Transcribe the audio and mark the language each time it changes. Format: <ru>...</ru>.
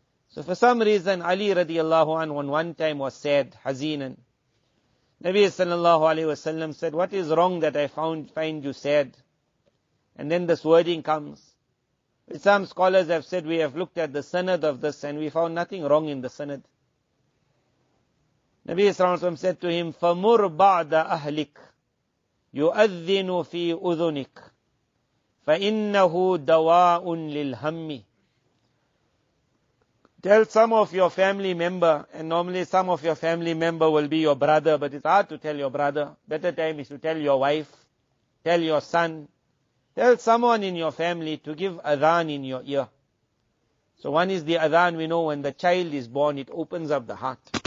<en>So for some reason, Ali radiallahu anhu one time was sad, hazeenan. Nabi sallallahu alayhi wasallam said, what is wrong that I find you sad? And then this wording comes. Some scholars have said, we have looked at the sanad of this and we found nothing wrong in the sanad.</en> <ar>Nabi sallallahu alayhi wasallam said to him, فَمُرْ بَعْدَ أَهْلِكَ يُؤَذِّنُ فِي أُذُنِكَ فَإِنَّهُ دَوَاءٌ لِلْهَمِّ.</ar> <en>Tell some of your family member, and normally some of your family member will be your brother, but it's hard to tell your brother. Better time is to tell your wife, tell your son, tell someone in your family to give adhan in your ear. So one is the adhan, we know when the child is born, it opens up the heart.</en>